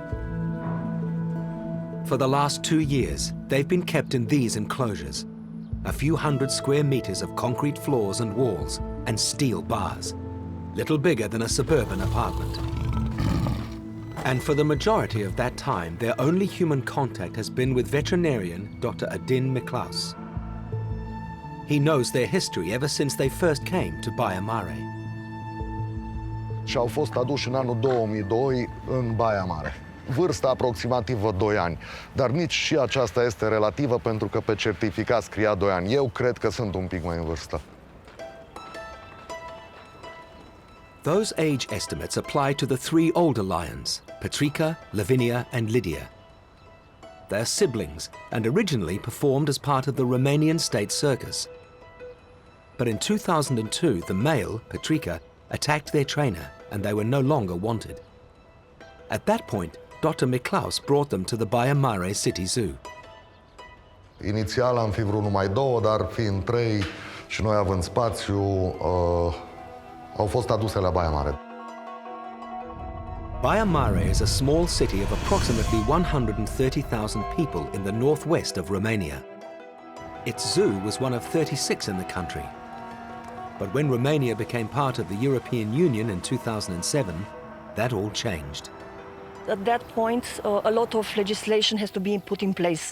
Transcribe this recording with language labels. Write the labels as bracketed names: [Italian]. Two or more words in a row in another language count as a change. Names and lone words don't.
[English] For the last 2 years, they've been kept in these enclosures, a few hundred square meters of concrete floors and walls and steel bars, little bigger than a suburban apartment. And for the majority of that time, their only human contact has been with veterinarian Dr Adin Miclaus. He knows their history ever since they first came to Baia Mare. [Romanian] Și au fost aduși în anul 2002 în Baia Mare. Vârsta aproximativă 2 ani, dar nici și aceasta este relativă pentru că pe certificat scria 2 ani. Eu cred că sunt un pic mai în vârstă. [English] Those age estimates apply to the 3 older lions, Patrica, Lavinia and Lydia. They're siblings and originally performed as part of the Romanian state circus. But in 2002, the male, Patrica, attacked their trainer and they were no longer wanted. At that point, Dr Miclaus brought them to the Baia Mare City Zoo. [Romanian] Inițial am fi vrut numai 2, dar fiind 3 și noi având spațiu, au fost aduse la Baia Mare. [English] Baia Mare is a small city of approximately 130,000 people in the northwest of Romania. Its zoo was one of 36 in the country. But when Romania became part of the European Union in 2007, that all changed. At that point, a lot of legislation has to be put in place.